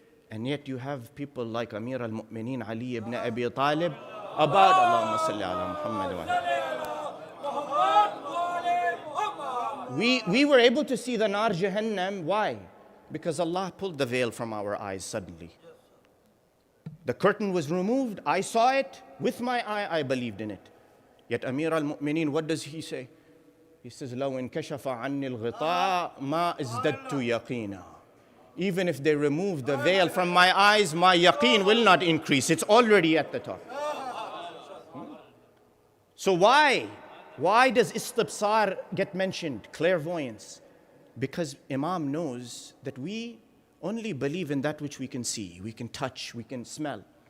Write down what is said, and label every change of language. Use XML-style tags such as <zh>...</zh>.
<en>And yet you have people like Amir al-Mu'mineen Ali ibn Abi Talib about Allahumma salli ala Muhammad. We were able to see the nar Jahannam. Why? Because Allah pulled the veil from our eyes suddenly. The curtain was removed. I saw it with my eye. I believed in it. Yet Amir al-Mu'mineen, what does he say? He says,</en> <ar>لو انكشف عني الغطاء ما ازددت يقينا.</ar> <en>Even if they remove the veil from my eyes, my yaqeen will not increase. It's already at the top. So why? Why does istibsar get mentioned? Clairvoyance. Because Imam knows that we only believe in that which we can see, we can touch, we can smell.</en>